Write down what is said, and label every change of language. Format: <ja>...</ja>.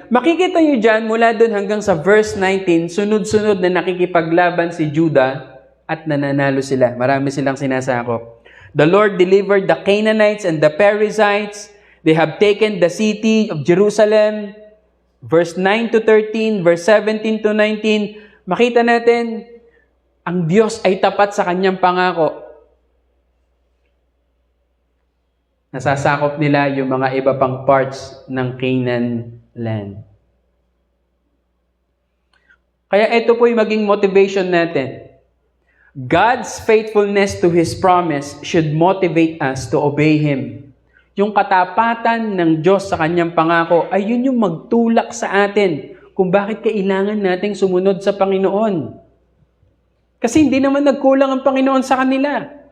<tl>Makikita nyo dyan, mula dun hanggang sa verse 19, sunod-sunod na nakikipaglaban si Judah, at nananalo sila. Marami silang sinasakop.</tl> <en>The Lord delivered the Canaanites and the Perizzites. They have taken the city of Jerusalem. Verse 9 to 13, verse 17 to 19.</en> <tl>Makita natin, ang Diyos ay tapat sa kanyang pangako. Nasasakop nila yung mga iba pang parts ng Canaan land. Kaya ito po yung maging motivation natin.</tl> <en>God's faithfulness to His promise should motivate us to obey Him.</en> <tl>Yung katapatan ng Diyos sa kanyang pangako ay yun yung magtulak sa atin kung bakit kailangan nating sumunod sa Panginoon. Kasi hindi naman nagkulang ang Panginoon sa kanila.</tl>